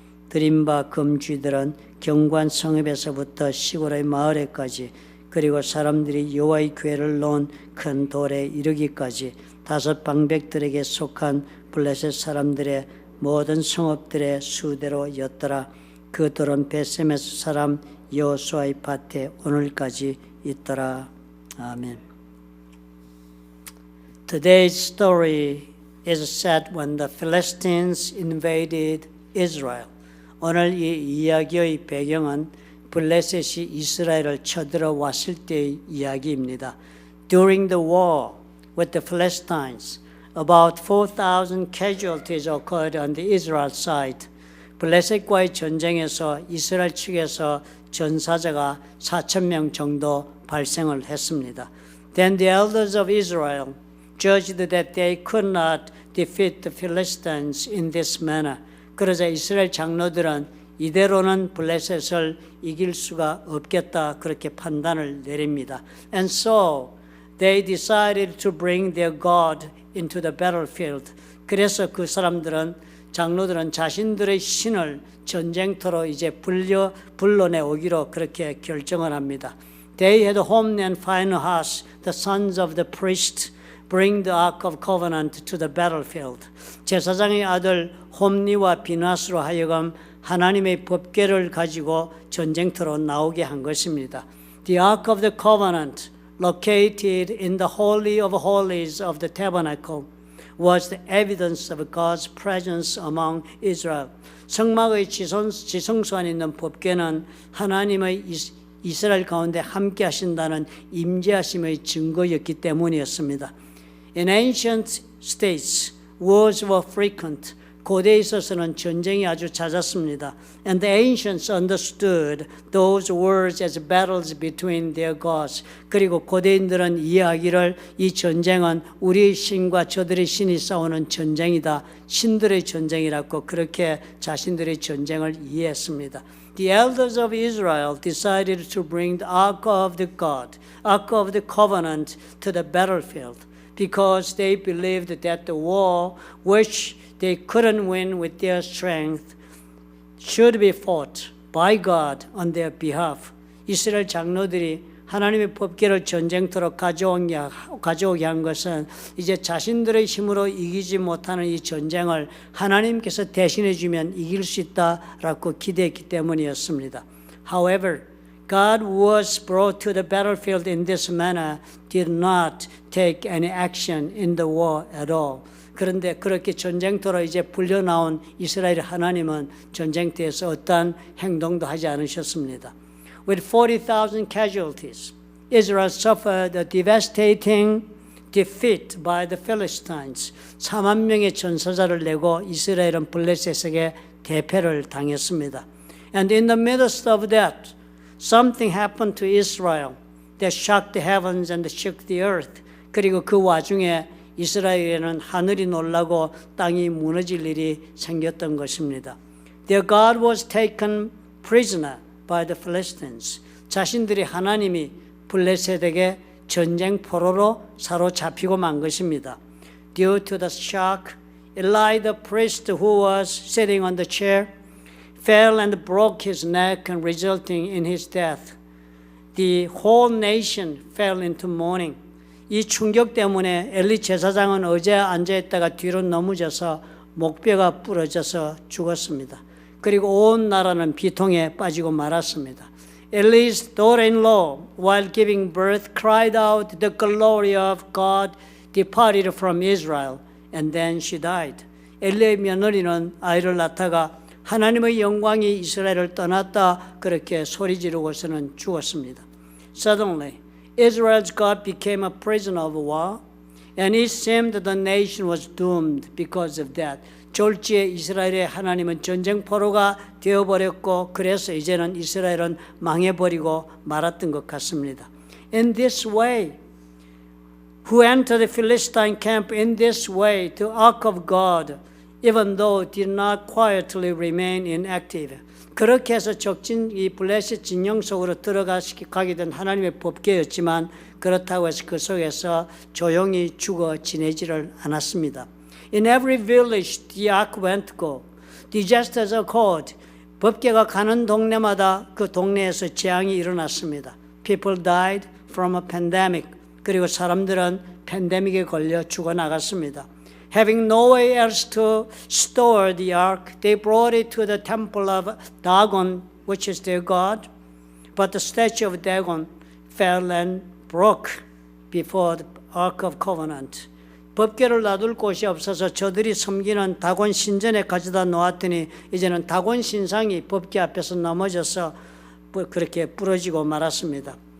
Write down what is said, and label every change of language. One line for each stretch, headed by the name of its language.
Korean: 드린 바 금쥐들은 경관 성읍에서부터 시골의 마을에까지 그리고 사람들이 여호와의 궤를 놓은 큰 돌에 이르기까지 5 방백들에게 속한 블레셋 사람들의 모든 성읍들의 수대로였더라. 그 돌은 벳세메스 사람 여호수아의 밭에 오늘까지 있더라. 아멘.
English: Today's story is set when the Philistines invaded Israel.
Korean: 오늘 이 이야기의 배경은 블레셋이 이스라엘을 쳐들어왔을 때의 이야기입니다.
English: During the war with the Philistines, about 4,000 casualties occurred on the Israel side.
Korean: 블레셋과의 전쟁에서 이스라엘 측에서 전사자가 4,000명 정도 발생을 했습니다.
English: Then the elders of Israel judged that they could not defeat the Philistines in this manner.
Korean: 그러자 이스라엘 장로들은 이대로는 블레셋을 이길 수가 없겠다 그렇게 판단을 내립니다.
English: And so they decided to bring their God into the battlefield.
Korean: 그래서 그 장로들은 자신들의 신을 전쟁터로 이제 불러내 오기로 그렇게 결정을 합니다.
English: They had Hophni and Phinehas, the sons of the priest, bring the Ark of Covenant to the battlefield.
Korean: 제사장의 아들 홈니와 비나스로 하여금 하나님의 법궤를 가지고 전쟁터로 나오게 한 것입니다.
English: The Ark of the Covenant, located in the Holy of Holies of the Tabernacle, was the evidence of God's presence among Israel.
Korean: 성막의 지성소 안에 있는 법궤는 하나님의 이스라엘 가운데 함께 하신다는 임재하심의 증거였기 때문이었습니다.
English: In ancient states, wars were frequent.
Korean: 고대에 있어서는 전쟁이 아주 잦았습니다.
English: And the ancients understood those wars as battles between their gods.
Korean: 그리고 고대인들은 이해하기를 이 전쟁은 우리의 신과 저들의 신이 싸우는 전쟁이다. 신들의 전쟁이라고 그렇게 자신들의 전쟁을 이해했습니다.
English: The elders of Israel decided to bring the Ark of the God, Ark of the Covenant to the battlefield because they believed that the war which they couldn't win with their strength should be fought by God on their behalf.
Korean: 이스라엘 장로들이 하나님의 법궤를 전쟁터로 가져오게 한 것은 이제 자신들의 힘으로 이기지 못하는 이 전쟁을 하나님께서 대신해 주면 이길 수 있다라고 기대했기 때문이었습니다.
English: However, God was brought to the battlefield in this manner, did not take any action in the war at all.
Korean: 그런데 그렇게 전쟁터로 이제 불려나온 이스라엘 하나님은 전쟁터에서 어떠한 행동도 하지 않으셨습니다.
English: With 40,000 casualties, Israel suffered a devastating defeat by the Philistines.
Korean: 4만 명의 전사자를 내고 이스라엘은 블레셋에게 대패를 당했습니다.
English: And in the midst of that, something happened to Israel that shocked the heavens and shook the earth.
Korean: 그리고 그 와중에 이스라엘에는 하늘이 놀라고 땅이 무너질 일이 생겼던 것입니다.
English: Their God was taken prisoner by the Philistines.
Korean: 자신들이 하나님이 블레셋에게 전쟁 포로로 사로잡히고 만 것입니다.
English: Due to the shock, Eli the priest who was sitting on the chair fell and broke his neck and resulting in his death. The whole nation fell into mourning.
Korean: 이 충격 때문에 엘리 제사장은 의자에 앉아있다가 뒤로 넘어져서 목뼈가 부러져서 죽었습니다. 그리고 온 나라는 비통에 빠지고 말았습니다.
English: Eli's daughter-in-law, while giving birth, cried out, "The glory of God departed from Israel," and then she died.
Korean: 엘리의 며느리는 아이를 낳다가 하나님의 영광이 이스라엘을 떠났다 그렇게 소리 지르고서는 죽었습니다.
English: Suddenly, Israel's God became a prisoner of war, and it seemed that the nation was doomed because of that.
Korean: 졸지에 이스라엘의 하나님은 전쟁포로가 되어버렸고 그래서 이제는 이스라엘은 망해버리고 말았던 것 같습니다.
English: In this way, who entered the Philistine camp in this way, the ark of God, even though did not quietly remain inactive.
Korean: 그렇게 해서 이 블레셋 진영 속으로 들어가게 된 하나님의 법궤였지만 그렇다고 해서 그 속에서 조용히 죽어 지내지를 않았습니다.
English: In every village the ark went to go. Disasters occurred.
Korean: 법궤가 가는 동네마다 그 동네에서 재앙이 일어났습니다.
English: People died from a pandemic.
Korean: 그리고 사람들은 팬데믹에 걸려 죽어나갔습니다.
English: Having no way else to store the ark, they brought it to the temple of Dagon, which is their god. But the statue of Dagon fell and broke before the ark of covenant.
Korean: 법궤를 놔둘 곳이 없어서 저들이 섬기는 다곤 신전에 가져다 놓았더니 이제는 다곤 신상이 법궤 앞에서 넘어져서 그렇게 부러지고 말았습니다.